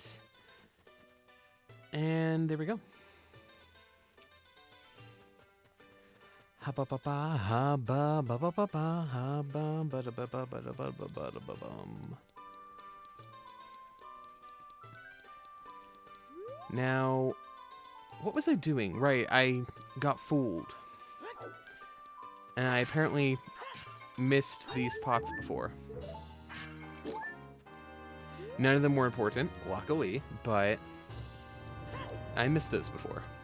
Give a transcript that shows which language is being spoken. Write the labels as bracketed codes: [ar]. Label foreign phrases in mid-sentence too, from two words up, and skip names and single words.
[en] And there we go. Ha ba ba ba ha ba ba ba ba ba ha ba ba da ba ba ba da ba ba ba da ba bum. Now, what was I doing? Right, I got fooled. And I apparently missed these pots before. None of them were important, luckily, but I missed those before.